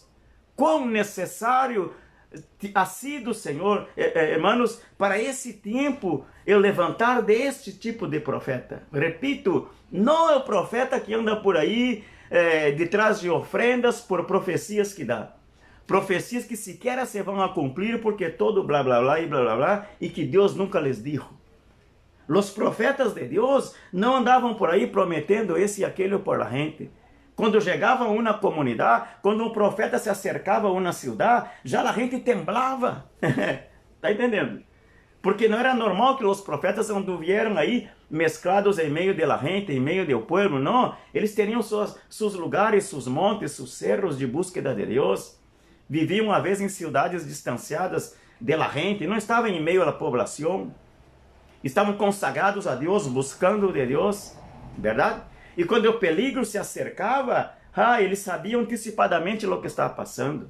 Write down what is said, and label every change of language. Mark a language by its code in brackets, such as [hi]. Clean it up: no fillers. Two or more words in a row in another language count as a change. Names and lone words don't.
[pt] Quão necessário [es] ha sido, [pt] Senhor, hermanos, para esse tempo, eu levantar deste tipo de profeta. Repito, não é o profeta que anda por aí [es] detrás de ofrendas [pt] por profecias que dá. Profecias que sequer se vão a cumprir porque todo blá blá blá e blá blá blá e que Deus nunca [es] les dijo. [pt] Os profetas de Deus não andavam por aí prometendo esse e aquele [es] por la gente. [pt] Quando chegava a uma comunidade, quando um profeta se acercava a uma cidade, já a gente temblava. Está entendendo? Porque não era normal que os profetas anduvieram aí mesclados em meio da gente, em meio do povo. Não, eles teriam seus lugares, seus montes, seus [es] cerros de búsqueda [pt] de Deus. Viviam uma vez em cidades distanciadas da gente, não estavam em meio à população. Estavam consagrados a Deus, buscando de Deus, verdade? E quando o peligro se acercava, eles sabiam antecipadamente o que estava passando.